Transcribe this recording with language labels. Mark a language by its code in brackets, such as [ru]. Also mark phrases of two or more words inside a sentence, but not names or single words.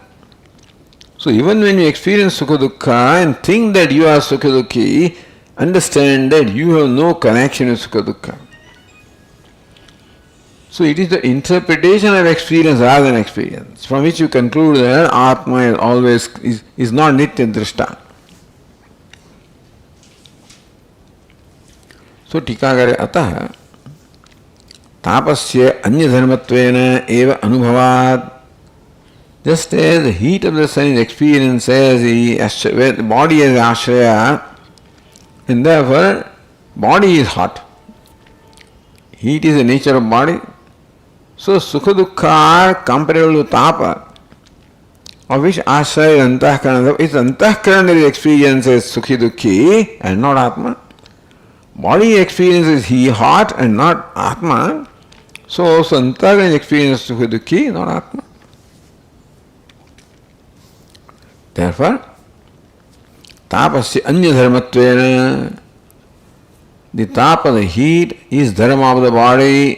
[en] So even when you experience [sa] सुख दुःख [en] and think that you are [sa] सुख दुःखी, [en] understand that you have no connection with [sa] सुख दुःख. [en] So it is the interpretation of experience rather than experience, from which you conclude that Atma is always is not [sa] नित्य दृष्ट. So टीकाकरे अतः तापस्य अन्य धर्मत्वेन एव अनुभवात्. [en] Just as the heat of the sun is experienced as the body is ashraya, and therefore body is hot. Heat is the nature of body. So [sa] सुख दुःख [en] are comparable to tapa, of which ashraya is antahkarana. It's antahkarana that is experienced as [sa] सुखी दुःखी [en] and not atma. Body experiences he hot and not Atma. So also Antahkarana experiences [sa] सुख दुःखी, [en] not Atma. [sa] Therefore, तापस्य अन्य धर्मत्वेन, [en] the tapa, the heat, is dharma of the body.